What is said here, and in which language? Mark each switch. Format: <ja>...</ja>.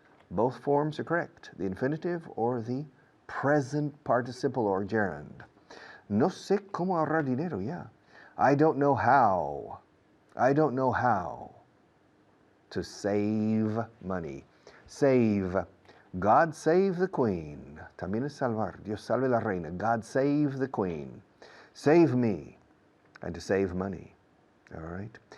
<en>Both forms are correct, the infinitive or the present participle or gerund.</en> <es>No sé cómo ahorrar dinero, yeah.</es> <en>I don't know how. I don't know how to save money. Save. God save the queen.</en> <es>También es salvar. Dios salve la reina.</es> <en>God save the queen. Save me. And to save money. All right?</en>